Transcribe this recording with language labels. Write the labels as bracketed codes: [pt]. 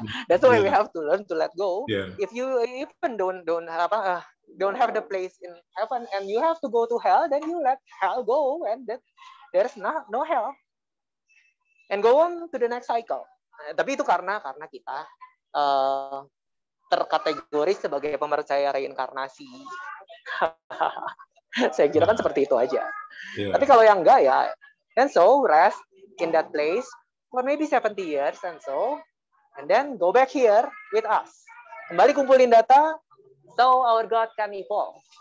[en] That's why we have to learn to let go. If you even don't have the place in heaven and you have to go to hell, then you let hell go and that there's no hell. And go on to the next cycle. [id] Tapi itu karena kita terkategori sebagai pemercaya reinkarnasi. Saya kira kan seperti itu aja. Yeah. Tapi kalau yang enggak ya, [en] and so rest in that place for maybe 70 years and so, and then go back here with us. [id] Kembali kumpulin data, [en] so our God can evolve.